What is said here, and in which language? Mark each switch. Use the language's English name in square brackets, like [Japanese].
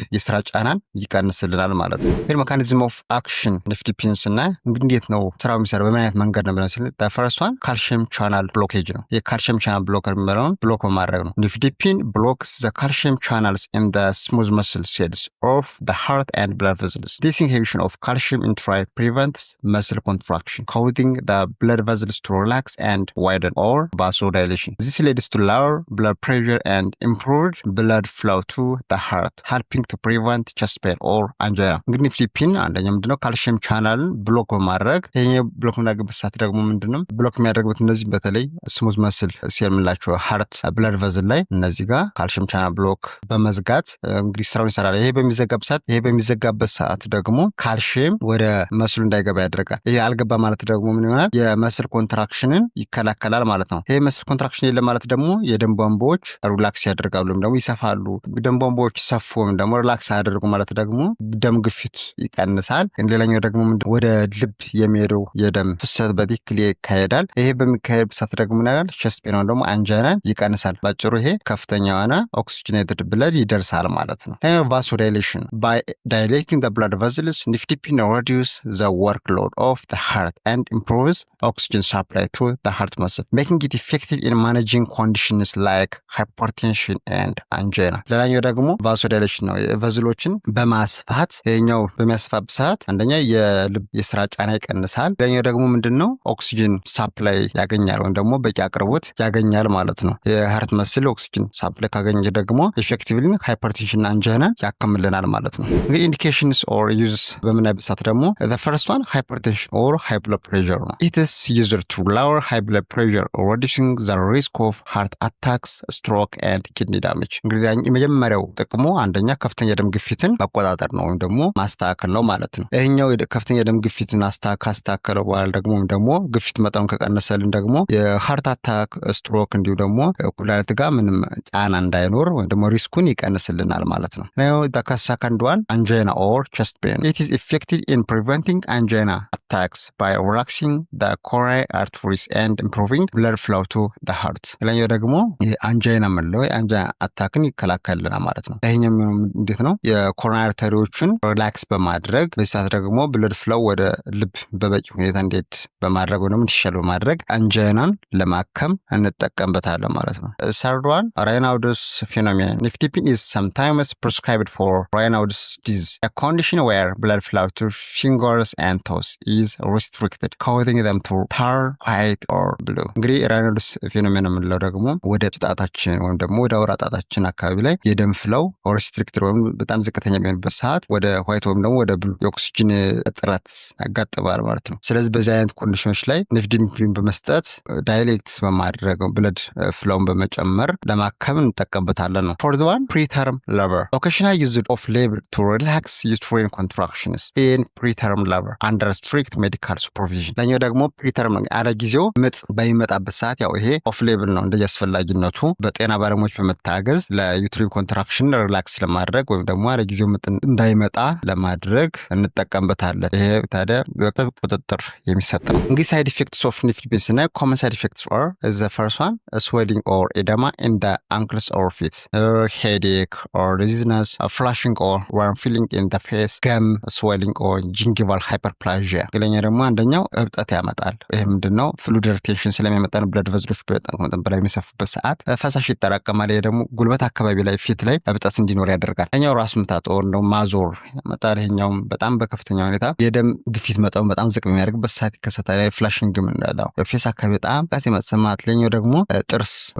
[Amharic] የስራ ጫናን ይቀንስልናል ማለት ነው። ይሄ ሜካኒዝም ኦፍ አክሽን ኒፍዲፒን እና እንዴት ነው ስራው የሚሰራው በምን አይነት መንገድ ነው ብለን ስንል ፈርስት ዋን ካልሲየም ቻናል ብሎኬጅ ነው። የካልሲየም ቻናል ብሎከር የሚባለውን ብሎክ በማድረግ ነው። ኒፍዲፒን [English] ብሎክስ ዘ ካልሲየም ቻናልስ ኢን ዘ ስሙዝ መስልስ cells of the heart and blood vessels. This inhibition of calcium entry prevents muscle contraction, causing the blood vessels to relax and widen or vasodilation. This leads to lower blood pressure and improved blood flow to the heart, helping to prevent chest pain or angina. [Amharic] እንግዲህ ኒፍዲፒን አንደኛ ምንድነው ካልሲየም ቻናልን ብሎክ በማድረግ ይሄ ብሎክ የሚያደርግበት ሰዓት ደግሞ ምንድነው ብሎክ የሚያደርግበት እነዚህ በተለይ ስሙዝ መስል ሴል የምንላቸው ሃርት ብለድ ቨዝል ላይ እነዚህ ጋር ካልሲየም ቻናል ብሎክ በመዝጋት እንግዲህ ስራውን ይሰራል። ይሄ በሚዘጋበት ሰዓት ደግሞ ካልሲየም ወደ መስሉ እንዳይገባ ያደርጋል። ይሄ አልገባ ማለት ደግሞ ምን ይሆናል? የመስል ኮንትራክሽንን ይከላከላል ማለት ነው። ይሄ መስል ኮንትራክሽን የለም ማለት ደግሞ የደም ቧንቧዎች ሪላክስ ያደርጋሉ ወይም ደግሞ ይሰፋሉ። ደም ቧንቧዎች ሰፉ ወይም ደግሞ ሪላክስ ያደርጉ ማለት ደግሞ ደም ግፊት ይቀንሳል። ሌላኛው ደግሞ ወደ ልብ የሚሄደው የደም ፍሰት በትክክል ይካሄዳል። ይሄ በሚካሄድ ሰዓት ደግሞ ምን ያደርጋል? ቸስት ፔን ወይም ደግሞ አንጂናን ይቀንሳል። ባጭሩ ይሄ ከፍተኛ የሆነ ኦክሲጅኔትድ ብለድ ይደርሳል ማለት ነው። [English] vasodilation. By dilating the blood vessels, Nifedipine reduces the workload of the heart and improves oxygen supply to the heart muscle, making it effective in managing conditions like hypertension and angina. [Amharic] ሌላኛው ደግሞ vasodilation ነው። ቨዝሎችን በማስፋት ይሄኛው በሚያስፋበት ሰዓት አንደኛ የልብ የስራ ጫና ይቀንሳል። ሌላኛው ደግሞ ምንድነው ኦክሲጅን ሳፕላይ ያገኛል ወይም ደግሞ በቂ አቅርቦት ያገኛል ማለት ነው። የሃርት መስል ኦክሲጅን ሳፕላይ ካገኘ ደግሞ ኢፌክቲቭሊ ሃይፐርቴንሽን አንጂና ያከምልናል ማለት ነው። እንግዲህ ኢንዲኬሽንስ ኦር ዩዝስ በምናይበት ሰዓት ደግሞ [English] the first one hypertension or high blood pressure [Amharic] ነው። [English] It is used to lower high blood pressure, reducing the risk of heart attacks, stroke and kidney damage. [Amharic] እንግዲህ የመጀመሪያው ጥቅሙ አንደኛ ከፍተኛ ደም ግፊትን መቆጣጠር ነው ወይም ደግሞ ማስተካከል ነው ማለት ነው። ይሄኛው ከፍተኛ ደም ግፊትን ካስተካከለው በኋላ ደግሞ ግፊት መጠኑን ከቀነሰልን ደግሞ የሃርት አታክ፣ ስትሮክ እንዲሁ ደግሞ ኩላሊት ጋር ምንም ጫና እንዳይኖር ወይም ደግሞ ሪስኩን ይቀንስልናል ማለት ነው። [English] Now the second one, angina or chest pain. It is effective in preventing angina attacks by relaxing the coronary arteries and improving blood flow to the heart. [Amharic] ሌላኛው ደግሞ አንጂና ምንለው አንጂና አታክን ይከላከልልናል ማለት ነው። ይሄኛው እንዴት ነው? የኮሮናሪ አርተሪዎችን ሪላክስ በማድረግ በሰዓት ደግሞ ብለድ ፍሎው ወደ ልብ በበቂ ሁኔታ እንዲሄድ በማድረግ ወይም እንዲሻል በማድረግ አንጂናን ለማከም እንጠቀምበታለን ማለት ነው። [English] third one, Raynaud's phenomenon. Nifedipine is sometimes prescribed for Raynaud's disease, a condition where blood flow to fingers and toes is restricted, causing them to turn white or blue. [Amharic] እንግዲህ ራይናውድስ ፌኖሜኖን የምንለው ደግሞ ወደ ጣታችን ወይም ደግሞ ወደ አውራ ጣታችን አካባቢ ላይ የደም ፍለው ሪስትሪክትድ ወይም በጣም ዝቅተኛ በሚሆንበት ሰዓት ወደ ዋይት ወይም ደግሞ ወደ ብሉ የኦክሲጅን እጥረት ያጋጥማል ማለት ነው። ስለዚህ በዚህ አይነት ኮንዲሽኖች ላይ ኒፍዲፒን በመስጠት ዳይሌክትስ በማድረግ ብለድ ፍለውን በመጨመር ለማከም እንጠቀምበታለን ነው። ፎርዝ ዋን ፕሪተርም ሌበር [English] occasionally used off label to relax uterine contractions in preterm labor under strict medical supervision. [Amharic] ለኛው ደግሞ ፕሪተርም ነው። አለ ጊዜው ምጥ በሚመጣበት ሰዓት ያው ይሄ ኦፍ ሌብል ነው እንደያስፈላጊነቱ በጤና ባለሙያዎች በመታገዝ ለዩትሪን ኮንትራክሽን ሪላክስ ለማድረግ ወይም ደግሞ አለ ጊዜው ምጥ እንዳይመጣ ለማድረግ እንጠቀምበታለን። ይሄ ታዲያ በጥብቅ ቁጥጥር የሚሰጥ ነው። እንግዲህ ሳይድ ኢፌክትስ ኦፍ ኒፍዲፒን እና ኮመን ሳይድ ኢፌክትስ [English] are the first one, swelling or edema in the ankles or feet, headache or dizziness, flushing or warm feeling in the face, gum swelling or gingival hyperplasia። [Amharic] ሌላኛው ደግሞ አንደኛው እብጠት ያመጣል። ይሄ ምንድነው? ፍሉድ ሪቴንሽን ስለሚያመጣ ነው። ብለድ ቨዝሎች በጣም መጠን በላይ የሚሰፉበት ሰዓት ፈሳሽ ይጠራቀማል። ይሄ ደግሞ ጉልበት አካባቢ ላይ ፊት ላይ እብጠት እንዲኖር ያደርጋል። ሌላኛው ራስ ምታት or ነው ማዞር ያመጣል። ይሄኛውም በጣም በከፍተኛ ሁኔታ የደም ግፊት መጠኑ በጣም ዝቅ በሚያደርግበት ሰዓት ይከሰታል። ፍላሽንግ የምንለው ፌስ አካባቢ በጣም ቃት የመሰማት። ሌላኛው ደግሞ ጥርስ